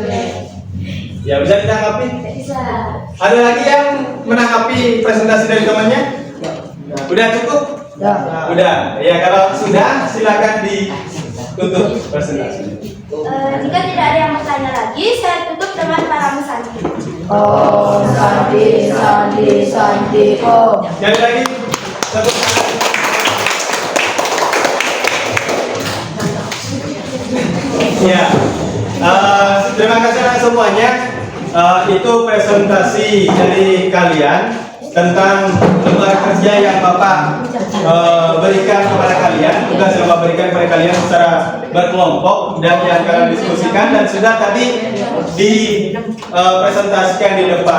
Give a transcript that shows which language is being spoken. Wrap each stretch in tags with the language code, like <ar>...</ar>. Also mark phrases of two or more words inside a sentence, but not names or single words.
<id>Ya, bisa ditanggapi? bisa. Ada lagi yang menanggapi presentasi dari temannya? Udah cukup? Udah. Ya, kalau sudah silakan ditutup presentasi. Jika tidak ada yang bertanya lagi, saya tutup dengan para sandi.</id> <sa>Om sandi, sandi, sandi, om.</sa> <id>Sekali lagi satu. Ya, terima kasih semuanya. Itu presentasi dari kalian tentang lembar kerja yang Bapak berikan kepada kalian, tugas yang Bapak berikan kepada kalian secara berkelompok dan yang kalian diskusikan dan sudah tadi dipresentasikan di depan.</id>